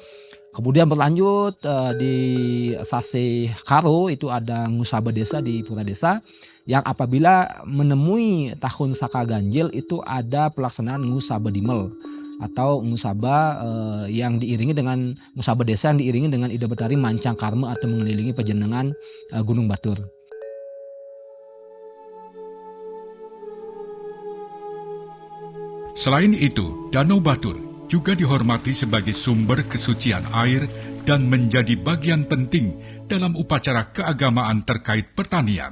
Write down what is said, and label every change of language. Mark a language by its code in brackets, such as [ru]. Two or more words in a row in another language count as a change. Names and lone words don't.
[id] Kemudian berlanjut di Sasi Karo itu ada Ngusaba Desa di Pura Desa, yang apabila menemui tahun Saka Ganjil itu ada pelaksanaan Ngusaba Dimel atau Ngusaba yang diiringi dengan Ngusaba Desa yang diiringi dengan Ida Betari Mancang Karma atau mengelilingi pejenengan Gunung Batur. Selain itu, Danau Batur juga dihormati sebagai sumber kesucian air dan menjadi bagian penting dalam upacara keagamaan terkait pertanian.